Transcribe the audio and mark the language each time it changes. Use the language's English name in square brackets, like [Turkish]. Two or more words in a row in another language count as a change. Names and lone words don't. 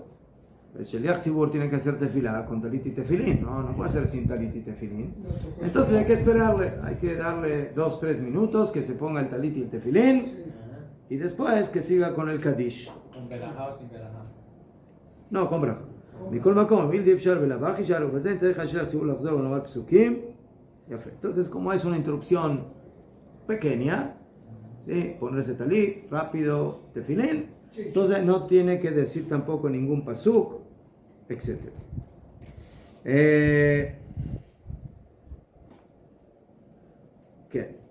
[Spanish] El [Hebrew] שליח ציבור [Spanish] tiene que hacer tefilá con talit y tefilín. No puede ser sin talit y tefilín. Entonces hay que esperarle. Hay que darle 2-3 minutos que se ponga el talit y el tefilín. Y después que siga con el Kadish. ¿Con Belajá o sin Belajá? No, con braja. [Hebrew] מכל מקום, בלתי אפשר בלאו הכי שאלו בזה, צריך השליח ציבור לחזור ולומר פסוקים. יפה. [Spanish] Entonces, como es una interrupción pequeña, ¿sí? Ponerse talit, rápido, tefilín, entonces no tiene que decir tampoco ningún pasuk, etc. ¿Qué?